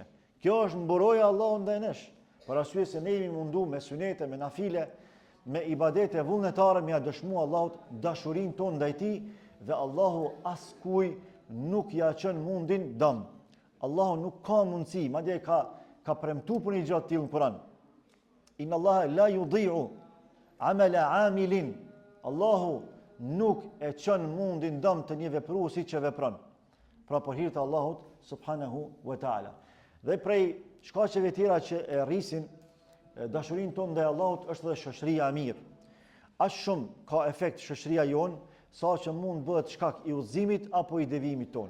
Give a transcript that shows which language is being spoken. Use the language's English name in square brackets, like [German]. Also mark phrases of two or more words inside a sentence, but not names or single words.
[Albanian] Kjo është mburoja e Allahut ndaj nesh. Për arsye se ne jemi mundu me sunete, me nafile, me ibadete vullnetare, me ja dëshmu Allahut dashurinë tonë ndaj tij, dhe Allahu askuj nuk ja çon mundin dëm. Allahu nuk ka mundësi, madje ka premtuar për një gjë të tillë në Kur'an. [Arabic] إن الله لا يضيع عمل عامل. [Albanian] Allahu nuk e çon mundin dëm të një vepruesi që vepron. Pra për hir të Allahut [Arabic] سبحانه وتعالى. [Albanian] Dhe prej shkaqeve tjera që e rrisin dashurinë tonë ndaj Allahut është edhe shoqëria e mirë. Aq shumë ka efekt shoqëria jonë, sa që mund bëhet shkak i udhëzimit apo i devijimit tonë.